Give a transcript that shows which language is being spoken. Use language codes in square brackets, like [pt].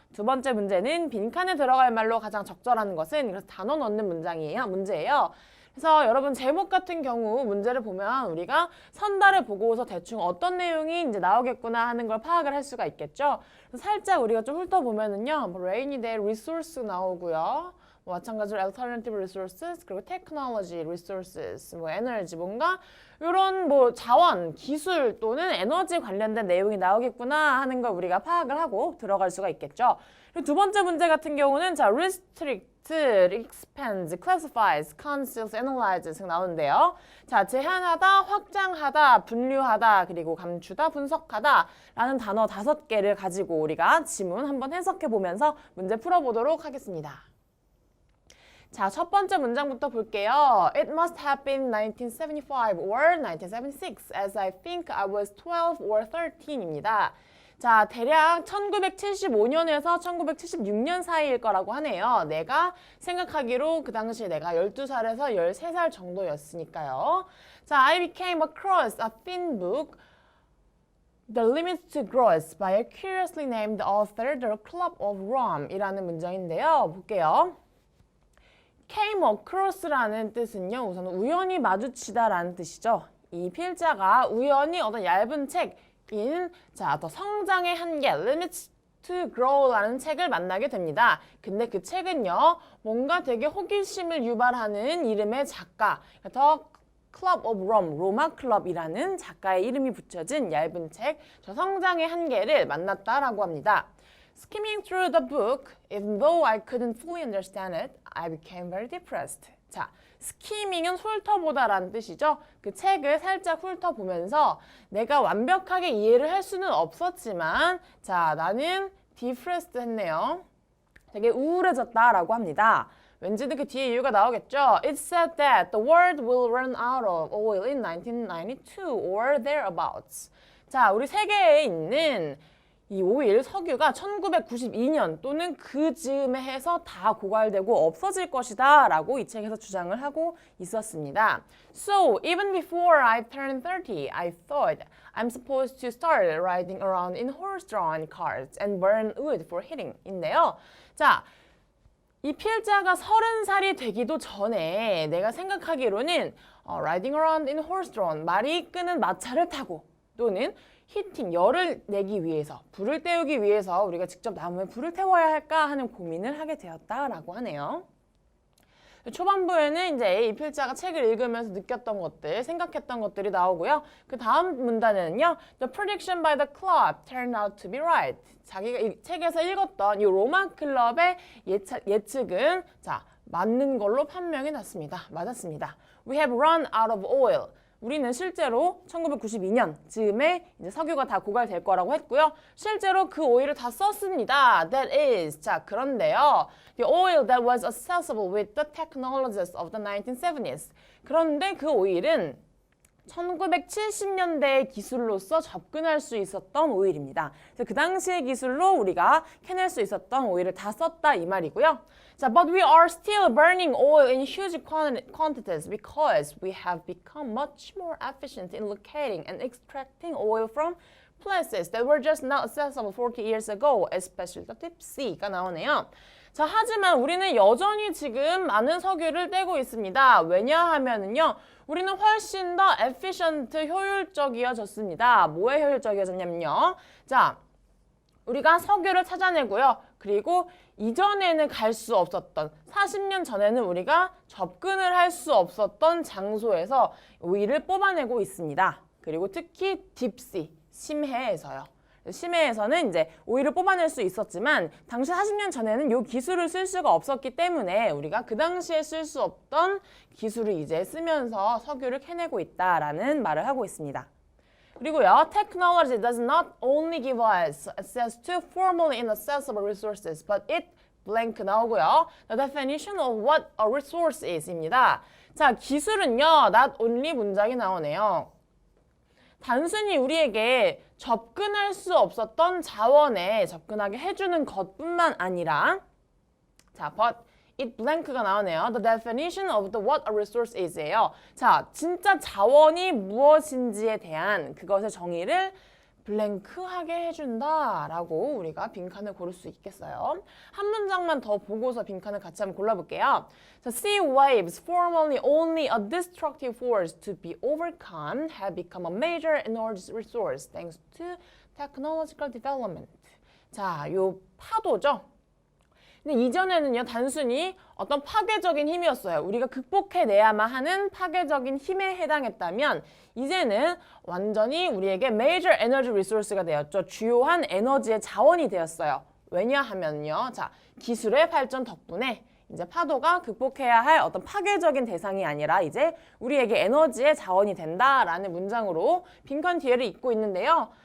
[ko] 두 번째 문제는 빈칸에 들어갈 말로 가장 적절한 것은 그래서 단어 넣는 문제예요. 그래서 여러분 제목 같은 경우 문제를 보면 우리가 선달을 보고서 대충 어떤 내용이 이제 나오겠구나 하는 걸 파악을 할 수가 있겠죠. 그래서 살짝 우리가 좀 훑어보면은요. [en] rainy day resource [ko] 나오고요. 마찬가지로 alternative resources, 그리고 technology resources, energy, 뭔가 이런 자원, 기술 또는 에너지 관련된 내용이 나오겠구나 하는 걸 우리가 파악을 하고 들어갈 수가 있겠죠. 그리고 두 번째 문제 같은 경우는 restrict, expand, classifies, conceals, analyzes 나오는데요. 자, 제한하다, 확장하다, 분류하다, 그리고 감추다, 분석하다 라는 단어 5개를 가지고 우리가 지문 한번 해석해 보면서 문제 풀어보도록 하겠습니다. 자, 첫 번째 문장부터 볼게요. [en] It must have been 1975 or 1976 as I think I was 12 or 13 [ko] 입니다. 자, 대략 1975년에서 1976년 사이일 거라고 하네요. 내가 생각하기로 그 당시에 내가 12살에서 13살 정도였으니까요. [en] 자, I became across a thin book The Limits to Growth by a curiously named author, The Club of Rome [ko] 이라는 문장인데요. 볼게요. came across라는 뜻은요. 우선 우연히 마주치다라는 뜻이죠. 이 필자가 우연히 어떤 얇은 책인 더 성장의 한계, Limits to Grow라는 책을 만나게 됩니다. 근데 그 책은요. 뭔가 되게 호기심을 유발하는 이름의 작가, 더 Club of Rome, 로마 클럽이라는 작가의 이름이 붙여진 얇은 책, 저 성장의 한계를 만났다라고 합니다. [en] Skimming through the book, even though I couldn't fully understand it, I became very depressed. [ko] 자, skimming은 훑어보다라는 뜻이죠. 그 책을 살짝 훑어보면서 내가 완벽하게 이해를 할 수는 없었지만 자, 나는 depressed 했네요. 되게 우울해졌다라고 합니다. 왠지는 그 뒤에 이유가 나오겠죠. [en] It said that the world will run out of oil in 1992 or thereabouts. [ko] 자, 우리 세계에 있는 이 오일, 석유가 1992년 또는 그 즈음에 해서 다 고갈되고 없어질 것이다 라고 이 책에서 주장을 하고 있었습니다. [en] So, even before I turned 30, I thought I'm supposed to start riding around in horse-drawn cars and burn wood for heating [ko] 인데요. 자, 이 필자가 30살이 되기도 전에 내가 생각하기로는 [en] riding around in horse-drawn, [ko] 말이 끄는 마차를 타고 또는 히팅, 열을 내기 위해서, 불을 때우기 위해서 우리가 직접 나무에 불을 태워야 할까 하는 고민을 하게 되었다라고 하네요. 초반부에는 이제 이 필자가 책을 읽으면서 느꼈던 것들, 생각했던 것들이 나오고요. 그 다음 문단에는요. [en] The prediction by the club turned out to be right. [ko] 자기가 이 책에서 읽었던 이 로마 클럽의 예측은 맞는 걸로 판명이 났습니다. 맞았습니다. [en] We have run out of oil. [ko] 우리는 실제로 1992년 즈음에 이제 석유가 다 고갈될 거라고 했고요. 실제로 그 오일을 다 썼습니다. [en] That is. [ko] 자, 그런데요. [en] The oil that was accessible with the technologies of the 1970s. [ko] 그런데 그 오일은 1970년대의 기술로서 접근할 수 있었던 오일입니다. 그래서 그 당시의 기술로 우리가 캐낼 수 있었던 오일을 다 썼다 이 말이고요. [en] 자, but we are still burning oil in huge quantities because we have become much more efficient in locating and extracting oil from places that were just not accessible 40 years ago, especially the deep sea [ko] 가 나오네요. 자, 하지만 우리는 여전히 지금 많은 석유를 떼고 있습니다. 왜냐하면은요, 우리는 훨씬 더 efficient, 효율적이어졌습니다. 뭐에 효율적이어졌냐면요. 자, 우리가 석유를 찾아내고요. 그리고 이전에는 갈 수 없었던 40년 전에는 우리가 접근을 할 수 없었던 장소에서 오일을 뽑아내고 있습니다. 그리고 특히 딥시, 심해에서요. 심해에서는 이제 오일을 뽑아낼 수 있었지만 당시 40년 전에는 이 기술을 쓸 수가 없었기 때문에 우리가 그 당시에 쓸 수 없던 기술을 이제 쓰면서 석유를 캐내고 있다라는 말을 하고 있습니다. 그리고요, [en] technology does not only give us access to formally inaccessible resources, but it blank [ko] 나오고요. [en] The definition of what a resource is [ko] 입니다. 자, 기술은요, [en] not only [ko] 문장이 나오네요. 단순히 우리에게 접근할 수 없었던 자원에 접근하게 해주는 것뿐만 아니라 자, [en] but it blank [ko] 가 나오네요. [en] The definition of the what a resource is [ko] 예요. 자, 진짜 자원이 무엇인지에 대한 그것의 정의를 블랭크하게 해준다라고 우리가 빈칸을 고를 수 있겠어요. 한 문장만 더 보고서 빈칸을 같이 한번 골라볼게요. [en] 자, sea waves, formerly only a destructive force to be overcome, have become a major energy resource thanks to technological development. [ko] 자, 요 파도죠. 근데 이전에는요, 단순히 어떤 파괴적인 힘이었어요. 우리가 극복해내야만 하는 파괴적인 힘에 해당했다면 이제는 완전히 우리에게 [en] major energy resource [ko] 가 되었죠. 주요한 에너지의 자원이 되었어요. 왜냐하면요, 자, 기술의 발전 덕분에 이제 파도가 극복해야 할 어떤 파괴적인 대상이 아니라 이제 우리에게 에너지의 자원이 된다라는 문장으로 빈칸 뒤에를 잇고 있는데요.